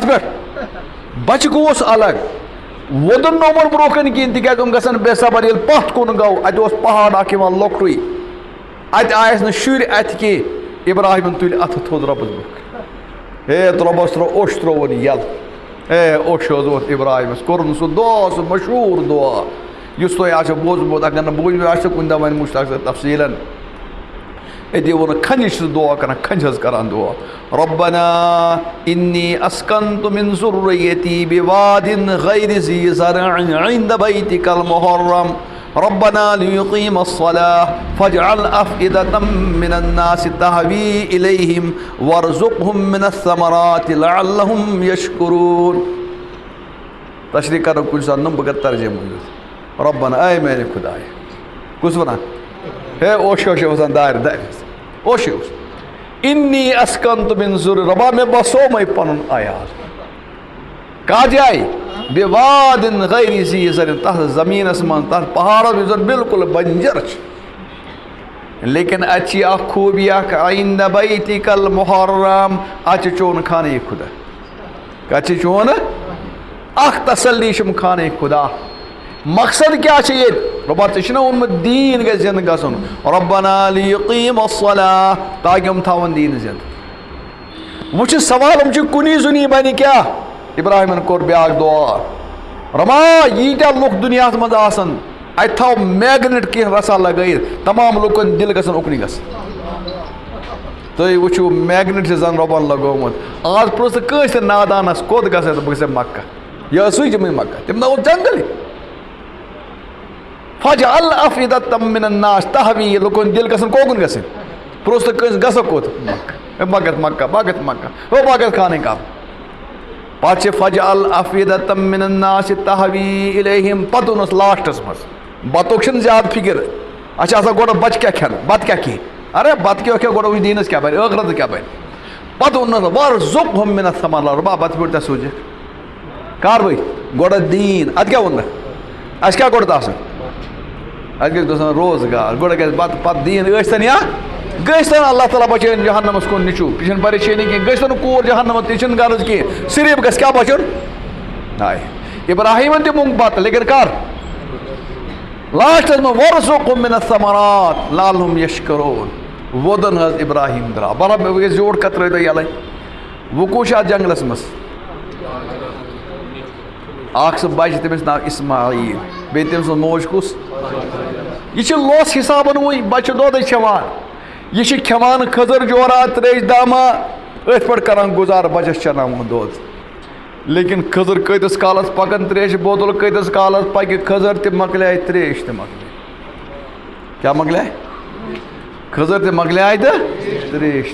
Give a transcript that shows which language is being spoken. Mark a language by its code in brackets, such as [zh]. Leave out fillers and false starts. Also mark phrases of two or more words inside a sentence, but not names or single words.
[ks] پٮ۪ٹھ بچہِ گوٚوُس الگ وۄدُن نہٕ یِمن برونٛہہ کَنہِ کِہیٖنۍ تِکیٛازِ یِم گژھن بے صبر ییٚلہِ پتھ کُن گوٚو اَتہِ اوس پہاڑ اکھ یِوان لۄکٹُے اَتہِ آیَس نہٕ شُرۍ اَتھِ کینٛہہ ابراہیمن تُلۍ اَتھٕ تھوٚد رۄبس برونٛہہ ہے رۄبس اوٚش ترٛووُن یَلہٕ ہے اوٚش حظ اوس ابراہیمس کوٚرُن سُہ دعا سُہ مشہوٗر دعا یُس تۄہہِ آسیو بوٗزمُت اگر نہٕ بوٗزمُت آسیو کُنہِ دۄہ وۄنۍ مُشتاق صٲب تفصیٖلن أتی ووٚنُکھ کھنجہِ چھُس دعا کران کھنجہِ حظ کران دعا [ar] ربنا انی اسکنت من ذریتی بواد غیر ذی زرع عند بیتک المحرم ربنا لیقیموا الصلاة فاجعل افئدة من الناس تهوی الیہم وارزقهم من الثمرات لعلهم یشکرون [ks] تشریح کرو کُنہِ ساتہٕ نہٕ بہٕ کرٕ ترجمہٕ ربنا اے میانہِ خداے کُس وَنان ہے اوٚش اوٚش وَسان دارِ دارِ اوٚش اوس [ar] انی اسکنت من ذر [ks] رۄبا مےٚ بسومے پنُن عیال کتھ جایہِ [ar] بِواد غیر ذی زرع [ks] تتھ زمیٖنس منٛز تتھ پہاڑس یُس زن بالکل بنجر چھُ لیکن اتہِ چھِ اکھ خوٗبی اکھ [ar] عند بیتک المحرم [ks] اتہِ چھُ چون خانہ خدا کتہِ چھُ چون اکھ تسلی چھُم خانہ خدا مقصد کیٛاہ چھُ ییٚتہِ رۄبا ژےٚ چھُنہ ووٚنمُت دیٖن گژھِ زِندٕ گژھُن [ar] ربنا لیقیموا الصلاة [ks] تاکہِ یِم تھاوَن دیٖن زِندٕ وۄنۍ چھُ سوال یِم چھِ کُنی زُنی بنہِ کیٛاہ ابراہیمن کوٚر بیٛاکھ دعا رۄبا ییٖتیٛاہ لُکھ دُنیاہس منٛز آسن اَتہِ تھاو میگنِٹ کینٛہہ رسا لگٲیِتھ تمام لُکن دِل گژھن اُکنُے گژھن تُہۍ وٕچھِو میگنِٹ چھِ زن رۄبن لگومُت آز پرٛژھ ژٕ کٲنٛسہِ تہِ نادانس کوٚت گژھِ تہٕ بہٕ گژھٕ مکہ یہِ ٲس سُے جمے مکہ تٔمۍ اوس جنگل [ar] فجعل افئدة من الناس تهوی [ks] لُکن دِل گژھن کوکُن گژھٕنۍ پرٛژھ تہٕ کٲنٛسہِ گژھکھ کوٚت مکہ مکہ بھگت مکہ ہو بھگت خانہ کعبہ پتہٕ چھِ [ar] فجعل افئدة من الناس تهوی الیہم [ks] پتہٕ اوٚنُس لاسٹس منٛز بتُک چھِنہٕ زیادٕ فکر اَسہِ چھِ آسان گۄڈٕ بچہِ کیٛاہ کھٮ۪نہٕ بتہٕ کیٛاہ کھٮ۪ہِ ارے بتہٕ کیٛاہ کھٮ۪و گۄڈٕ وٕچھ دیٖنس کیٛاہ بنہِ ٲخرت کیٛاہ بنہِ پتہٕ اوٚنُس [ar] وارزقهم من الثمرات [ks] رۄبا بتہٕ پھیوٗر ژےٚ سوٗزِکھ کاروٲیی گۄڈٕ دیٖن ادٕ کیٛاہ ووٚن مےٚ اَسہِ کیٛاہ گۄڈٕ آسان اَسہِ گژھِ گژھُن روزگار گۄڈٕ گژھِ بتہٕ پتہٕ دیٖن ٲسۍتن یا گٔژھتن اللہ تعالیٰ بچٲیِن جہنمس کُن نِچوٗ یہِ چھنہٕ پریشٲنی کینٛہہ گٔژھتن کوٗر جہنمس تہِ چھُنہٕ غرض کینٛہہ صرف گژھِ کیٛاہ بچُن ہاے ابراہیمن تہِ منٛگ بتہٕ لیکن کر لاسٹس منٛز [ar] وارزقهم من الثمرات لعلهم یشکرون [ks] وودُن حظ ابراہیم درٛاو برابر وۄنۍ گژھِ زیوٗٹھ کتھ ترٲیتو یَلے وۄنۍ کُس چھُ اتھ جنگلس منٛز اکھ سُہ بچہِ تٔمِس ناو اسماعیل بیٚیہِ تٔمۍ سٕنٛز موج کُس یہِ چھِ لوس حسابن وٕنۍ بچہِ دۄدٕے کھٮ۪وان یہِ چھِ کھٮ۪وان کھٔزٕر جورا تریش داما أتھۍ پٲٹھۍ کران گُزارٕ بچس چناوُن دۄد لیکن کھٔزٕر کۭتِس کالس پکان تریشہِ بوتل کۭتِس کالس پکہِ کھٔزٕر تہِ مۄکلیے تریش تہِ مۄکلے کیٛاہ مۄکلیے کھٔزٕر تہِ مۄکلیے تہٕ تریش